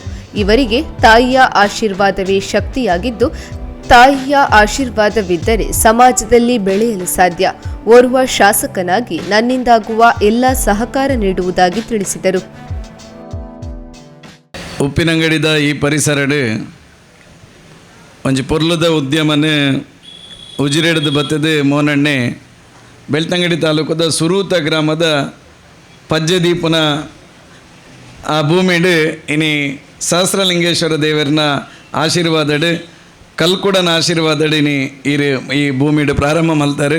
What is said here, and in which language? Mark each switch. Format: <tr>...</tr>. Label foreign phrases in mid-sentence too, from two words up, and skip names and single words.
<kn>ಇವರಿಗೆ ತಾಯಿಯ ಆಶೀರ್ವಾದವೇ ಶಕ್ತಿಯಾಗಿದ್ದು, ತಾಯಿಯ ಆಶೀರ್ವಾದವಿದ್ದರೆ ಸಮಾಜದಲ್ಲಿ ಬೆಳೆಯಲು ಸಾಧ್ಯ. ಓರ್ವ ಶಾಸಕನಾಗಿ ನನ್ನಿಂದಾಗುವ ಎಲ್ಲ ಸಹಕಾರ ನೀಡುವುದಾಗಿ ತಿಳಿಸಿದರು.</kn> <tcy>ಉಪ್ಪಿನಂಗಡಿದ ಈ ಪರಿಸರಡು ಒಂಜಿ ಪೊರ್ಲುದ ಉದ್ಯಮನೆ ಉಜಿರೆಡ್ದು ಬತ್ತದು ಮೋನಣ್ಣೆ ಬೆಳ್ತಂಗಡಿ ತಾಲೂಕದ ಸುರೂತ ಗ್ರಾಮದ ಪಜ್ಜದೀಪನ ಆ ಭೂಮಿಡು ಇನಿ ಸಹಸ್ರಲಿಂಗೇಶ್ವರ ದೇವರನ ಆಶೀರ್ವಾದಡು ಕಲ್ಕುಡನ ಆಶೀರ್ವಾದಡಿನಿ ಈ ಭೂಮಿಡು ಪ್ರಾರಂಭ ಮಲ್ತಾರೆ.</tcy>